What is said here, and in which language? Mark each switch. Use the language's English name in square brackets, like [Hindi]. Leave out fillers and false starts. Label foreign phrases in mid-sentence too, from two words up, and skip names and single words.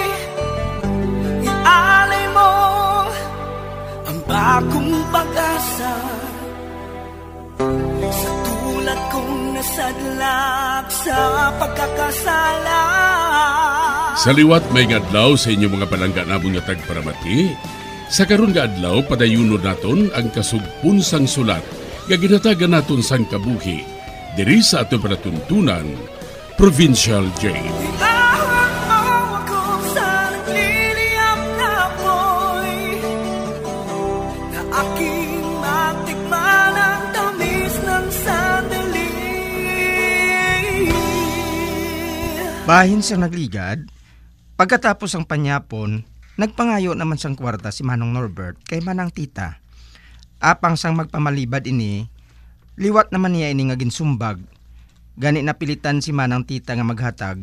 [Filipino] Ialay mo ang bagong pag-asa sa tulad kong nasadlak sa pagkakasala. [Hiligaynon] Sa liwat may ngadlaw sa inyong mga palangga na mga tagparamati. Sa karon nga adlaw, padayunon naton ang kasugpon sang sulat nga ginatagan naton sang kabuhi diri sa aton panatuntunan, Provincial Jail. [Filipino] Iahon mo ako sa nagliliyap na apoy, na aking matikman ang tamis ng sandali. [Hiligaynon] Bahin siyang nagligad. Pagkatapos ang panyapon, nagpangayo naman sang kwarta si Manong Norbert kay Manang Tita. Apang sang magpamalibad ini, liwat naman niya ini nga ginsumbag. Gani napilitan si Manang Tita nga maghatag.